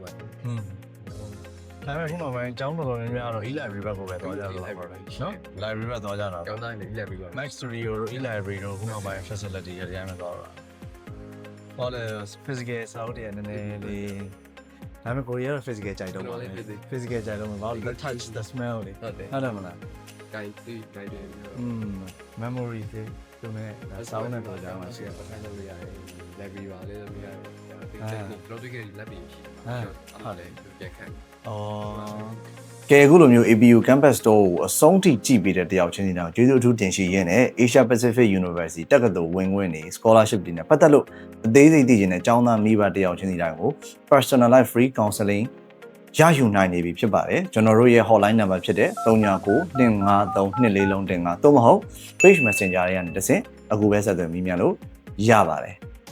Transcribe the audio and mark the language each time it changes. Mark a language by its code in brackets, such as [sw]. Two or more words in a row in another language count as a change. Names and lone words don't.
[my] ဒါပေမဲ့ခုနောက်ပိုင်းကျောင်းတော်တော်များများတော့ e-library ဘက်ကိုပဲသွားကြတော့ပါပဲနော် library ဘက်သွားကြတာ ကျောင်းသားတွေလည်းလက်ပြီးပါ Max Studio တို့ e-library တို့ခုနောက်ပိုင်း facility တွေအများကြီးသွားတော့ဟောလေ physical စောက်တယ်နည်းနည်းလေးဒါပေမဲ့ကိုရီးယားတော့ physical ကြိုက်တော့ပါ physical ကြိုက်တော့မှာဘာလို့ [en] the touch the smell [my] တွေ ဟုတ်တယ် ဟုတ်တယ်မလား ကိုင်းသိကိုင်းတယ် memory တွေသူနဲ့စောင်းနေတော့ကြာမှာရှိ တယ် တယ် ပတ်သက်လို့ရတယ်လက်ပြီးပါလေလက်ပြီးရတယ်ဒီ project တွေလက်ပြီးရှိဟုတ်တယ်ပြန်ခံ อ๋อကဲအခုလိုမျိုး APU Campus Store ကိုအဆုံးထိကြည့်ပေးတဲ့တယောက်ချင်းစီတော့ကျေးဇူးအထူးတင်ရှိရင်းနဲ့ Asia Pacific University တက္ကသိုလ်ဝင်ခွင့်နေ scholarship တွေနဲ့ပတ်သက်လို့အသေးစိတ်သိချင်တဲ့ကျောင်းသားမိဘတယောက်ချင်းစီတိုင်းကို [en] personalized free counseling [my] ရယူနိုင်နေပြီဖြစ်ပါတယ်ကျွန်တော်တို့ရဲ့ [en] hotline number [my] ဖြစ်တဲ့3925324015သို့မဟုတ် [en] page messenger [my] တွေကနေတစ်ဆင့်အခုပဲဆက်သွယ်မိမြန်လို့ရပါတယ်